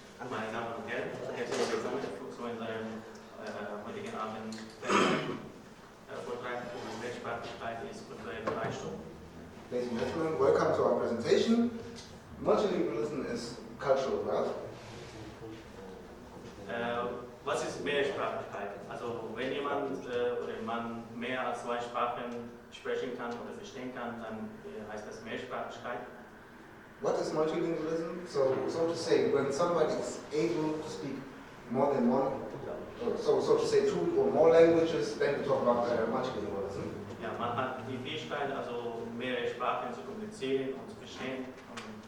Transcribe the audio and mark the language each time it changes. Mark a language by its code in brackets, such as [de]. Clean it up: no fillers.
[de] Meine Damen und Herren, herzlich willkommen zu unserem heutigen Abend Vortrag über Mehrsprachigkeit ist kultureller Reichtum. [en] Ladies and gentlemen, welcome to our presentation. Multilingualism is cultural wealth. [de] Was ist Mehrsprachigkeit? Also wenn jemand oder man mehr als zwei Sprachen sprechen kann oder verstehen kann, dann heißt das Mehrsprachigkeit. [en] What is multilingualism? So to say, when somebody is able to speak more than one, so to say two or more languages, then we talk about multilingualism. [de] Ja, man hat die Fähigkeit, also mehrere Sprachen zu kommunizieren und zu verstehen. Und